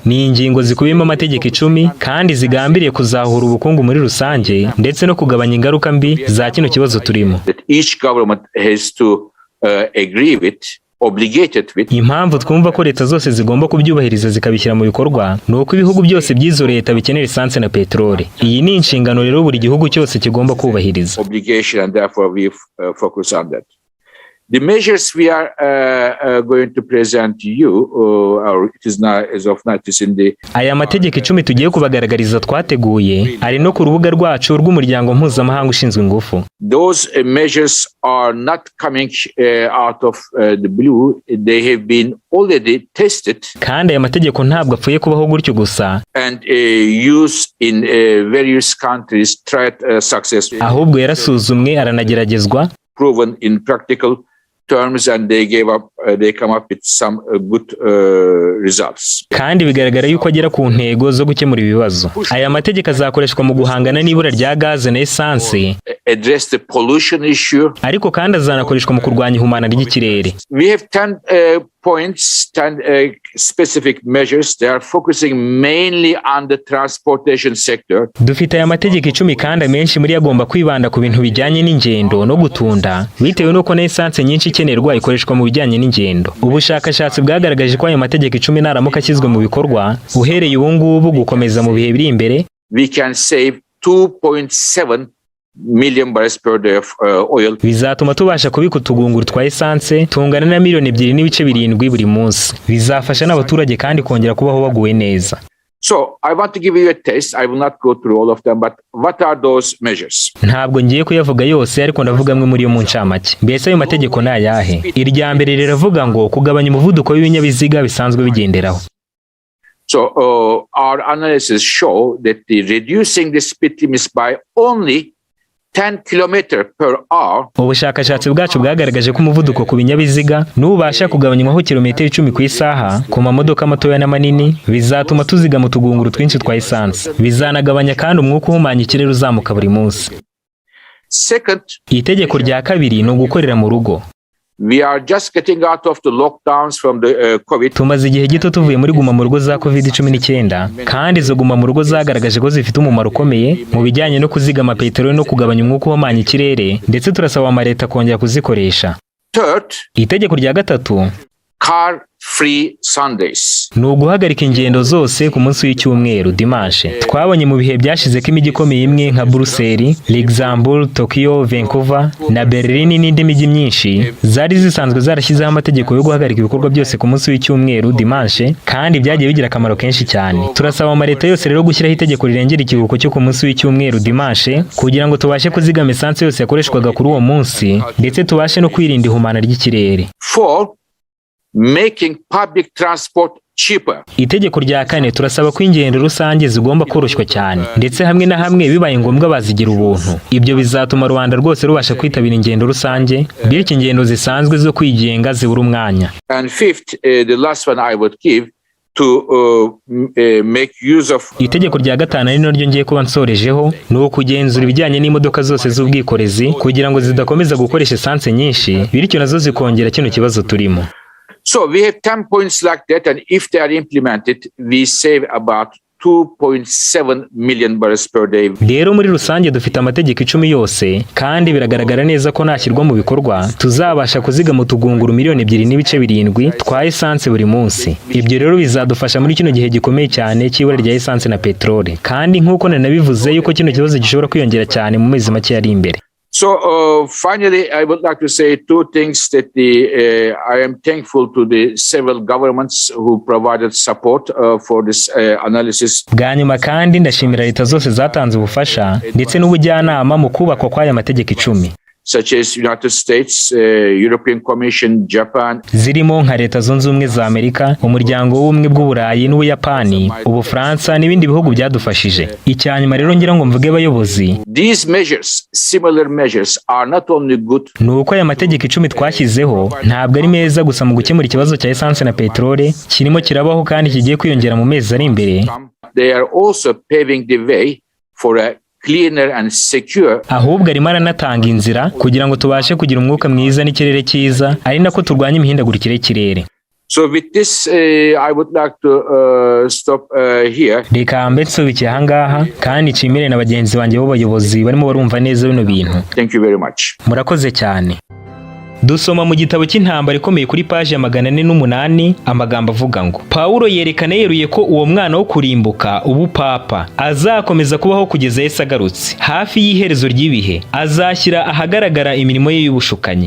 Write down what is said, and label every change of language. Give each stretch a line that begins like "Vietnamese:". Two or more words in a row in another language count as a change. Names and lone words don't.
Kinyarwanda: Ni ingingo zikubiyemo amategeko 10 kandi zigambiriye kuzahura ubukungu muri rusange ndetse no kugabanya ingaruka mbi za kino kibazo turimo.
English: That each government has to agree with.
Kinyarwanda: Impamvu twumva ko leta zose zigomba kubyubahiriza zikabishyira mu bikorwa ni uko ibihugu byose by'izo leta bikenera esanse na peteroli. Iyi ni inshingano rero buri gihugu cyose kigomba kubahiriza.
English: The measures we are going to present to you, it is now as of now, it is in the.
Kinyarwanda: Aya mategeko 10 tugiye kubagaragariza twateguye ari no ku rubuga rwacu rw'umuryango mpuzamahanga ushinzwe ingufu.
English: Those measures are not coming out of the blue. They have been already tested.
Kinyarwanda: Kandi aya mategeko ntabwo apfuye kubaho gutyo gusa.
English: And used in various countries, tried successfully.
Kinyarwanda: Ahubwo yarasuzumwe aranageragezwa.
English: Proven in practical terms, and they come up with some good results.
Kinyarwanda: Kandi bigaragara yuko agera ku ntego zo gukemura ibibazo. Aya mategeko azakoreshwa mu guhangana n'ibura rya gaze na esanse,
English: address the pollution issue,
Kinyarwanda: ariko kandi azanakoreshwa mu kurwanya ihumana ry'ikirere.
English: We have 10 points, 10 specific measures. They are focusing mainly on the transportation sector.
Kinyarwanda: Dufite aya mategeko 10 kandi amenshi muri agomba kwibanda ku bintu bijyanye n'ingendo no gutunda, bitewe nuko na esanse nyinshi ikenerwa ikoreshwa mu bijyanye n'ingendo. Ubushakashatsi bwagaragaje ko aya mategeko 10 naramuka ashyizwe mu bikorwa uhereye ubu ngubu gukomeza mu bihe biri imbere,
English: we can save 2.7 million barrels per day of oil.
Kinyarwanda: Bizatuma tubasha kubika utugunguru twa esanse tungana na miliyoni 2.7 buri munsi. Bizafasha n'abaturage kandi kongera kubaho baguwe neza.
English: So I want to give you a taste. I will not go through all of them, but what are those measures?
Kinyarwanda: Ntabwo ngiye kuyavuga yose ariko ndavuga amwe muri yo mu ncamake. Mbese ayo mategeko ni ayahe? Irya mbere riravuga ngo kugabanya umuvuduko w'ibinyabiziga bisanzwe bigenderaho.
English: So our analysis show that reducing the speed limits by only 10 km/h.
Kinyarwanda: Ubushakashatsi bwacu bwagaragaje ko umuvuduko ku binyabiziga n'ubasha kugabanywaho kilometero 10 ku isaha ku mamodoka matoya n'amanini, bizatuma tuzigama utugunguru twinshi twa esanse. Bizanagabanya kandi umwuka uhumanya ikirere uzamuka buri munsi.
English: Second,
Kinyarwanda: itegeko rya kabiri ni ugukorera mu rugo.
English: We are just getting out of the lockdowns from the COVID.
Kinyarwanda: Tumaze igihe gito tuvuye muri guma mu rugo za COVID-19 kandi zo guma mu rugo zagaragaje ko zifite umumaro ukomeye mu bijyanye no kuzigama peteroli no kugabanya umwuka uhumanya ikirere, ndetse turasaba amaleta kongera kuzikoresha.
English: Third,
Kinyarwanda: itegeko rya gatatu,
English: car free Sundays.
Kinyarwanda: Ni uguhagarika ingendo zose ku munsi w'icyumweru dimanche. Twabonye mu bihe byashize ko imijyi ikomeye imwe nka Brussels, Luxembourg, Tokyo, Vancouver na Berlin n'indi mijyi myinshi zari zisanzwe zarashyizeho amategeko yo guhagarika ibikorwa byose ku munsi w'icyumweru dimanche, kandi byagiye bigira akamaro kenshi cyane. Turasaba amaleta yose rero gushyiraho itegeko rirengera ikiruhuko cyo ku munsi w'icyumweru dimanche kugira ngo tubashe kuzigama esanse yose yakoreshwaga kuri uwo munsi, ndetse tubashe no kwirinda ihumana ry'ikirere.
English: Making public transport cheaper.
Kinyarwanda: Itegeko rya kane, turasaba ko ingendo rusange zigomba koroshywa cyane, ndetse hamwe na hamwe bibaye ngombwa bazigira ubuntu. Ibyo bizatuma Rwanda rwose rubasha kwitabira ingendo rusange, bityo ingendo zisanzwe zo kwigenga zibura umwanya.
English: And fifth, the last one I would give to make use of.
Kinyarwanda: Itegeko rya gatanu ari naryo ngiye kuba nsorejeho, ni ukugenzura ibijyanye n'imodoka zose z'ubwikorezi kugira ngo zidakomeza gukoresha esanse nyinshi, bityo nazo zikongera kino kibazo turimo.
English: So we have 10 points like that, and if they are implemented, we save about 2.7 million barrels per day.
Kinyarwanda: Rero muri rusange dufite amategeko 10 yose, kandi biragaragara neza ko nashyirwa mu bikorwa tuzabasha kuzigama utugunguru miliyoni 2.7 twa esanse buri munsi. Ibyo rero bizadufasha muri kino gihe gikomeye cyane cy'ibura rya esanse na peteroli, kandi nk'uko nanabivuze yuko kino kibazo gishobora kwiyongera cyane mu mezi make ari imbere.
English: So finally, I would like to say two things that I am thankful to the several governments who provided support for this analysis.
Kinyarwanda: Bwa nyuma kandi ndashimira leta zose zatanze ubufasha ndetse n'ubujyanama mu kubakwa kw'aya mategeko 10.
English: Such as United States, European Commission, Japan.
Kinyarwanda: Zirimo nka Leta Zunze Ubumwe za Amerika, Umuryango w'Ubumwe bw'Uburayi n'Ubuyapani, Ubufaransa n'ibindi bihugu byadufashije. Icyanyuma rero ngira ngo mvuge abayobozi.
English: These measures, similar measures, are not only good.
Kinyarwanda: Nuko aya mategeko 10 twashyizeho ntabwo ari meza gusa mu gukemura ikibazo cya essence na petrole kirimo kirabaho kandi kigiye kwiyongera mu mezi ari imbere.
English: They are also paving the way for a cleaner and secure.
Kinyarwanda: Ahubwo arimo aranatanga inzira kugira ngo tubashe kugira umwuka mwiza n'ikirere cyiza ari nako turwanya imihindagurikire y'ikirere.
English: So with this I would like to stop here.
Kinyarwanda: Reka mbe nsubikiye ahangaha kandi nshimire na bagenzi banjye b'abayobozi barimo barumva neza bino bintu.
English: Thank you very much.
Kinyarwanda: Murakoze cyane. Dusoma mu gitabo cy'intambara ikomeye kuri page ya 408 amagambo avuga ngo Paulo yerekana yeruye ko uwo mwana wo kurimbuka ubupapa azakomeza kubaho kugeza Yesu agarutse hafi y'iherezo ry'ibihe azashyira ahagaragara imirimo ye y'ubushukanyi.